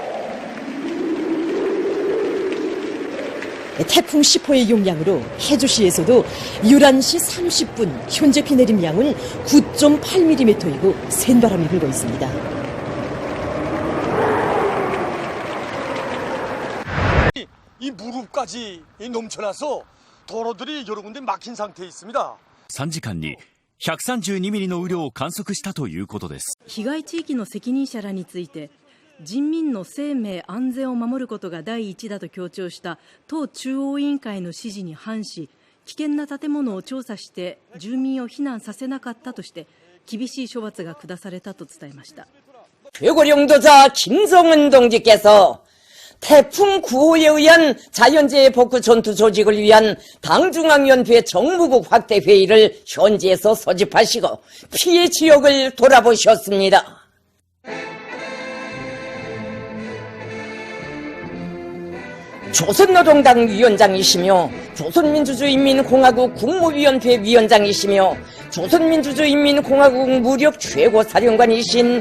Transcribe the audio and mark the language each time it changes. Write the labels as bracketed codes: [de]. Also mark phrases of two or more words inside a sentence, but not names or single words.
[ko] 태풍 10호의 영향으로 해주시에서도 11시 30분 현재 비 내림 양은 9.8mm이고 센 바람이 불고 있습니다. 이 무릎까지 넘쳐나서 도로들이 여러 군데 막힌 상태에 있습니다. [ja] 3時間に 132ミリの雨量を観測したということです。被害地域の責任者らについて、人民の生命安全を守ることが第一だと強調した党中央委員会の指示に反し、危険な建物を調査して住民を避難させなかったとして厳しい処罰が下されたと伝えました。 [ko] 최고령도자 김정은 동지께서 태풍 9호에 의한 자연재해 복구 전투 조직을 위한 당중앙위원회 정무국 확대 회의를 현지에서 소집하시고 피해 지역을 돌아보셨습니다. 조선노동당 위원장이시며 조선민주주의인민공화국 국무위원회 위원장이시며 조선민주주의인민공화국 무력 최고사령관이신